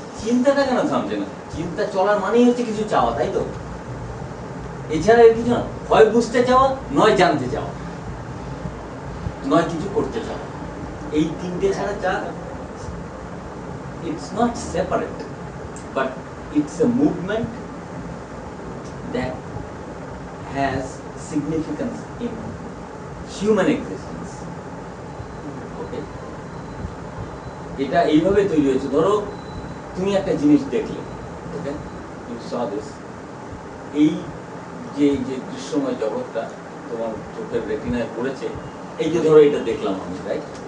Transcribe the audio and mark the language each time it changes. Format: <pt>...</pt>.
<bn>চিন্তাটা কেন থামছে না? চিন্তা চলার মানেই হচ্ছে কিছু চাওয়া, তাই তো? এছাড়া এর কিছু না। হয় বুঝতে চাওয়া, নয় জানতে চাওয়া, নয় কিছু করতে চাওয়া। এই তিনটে ছাড়া যা,</bn> <en>it's not separate, but it's a movement that has significance in human existence.</en> <bn>Okay? এটা এইভাবে তৈরি হয়েছে। ধরো তুমি একটা জিনিস দেখলে, ওকে,</bn> <en>you saw this,</en> <bn>এই যে যে দৃশ্যময় জগৎটা তোমার চোখের রেটিনায় পড়েছে, এই যে ধরো এটা দেখলাম আমি, রাইট?</bn>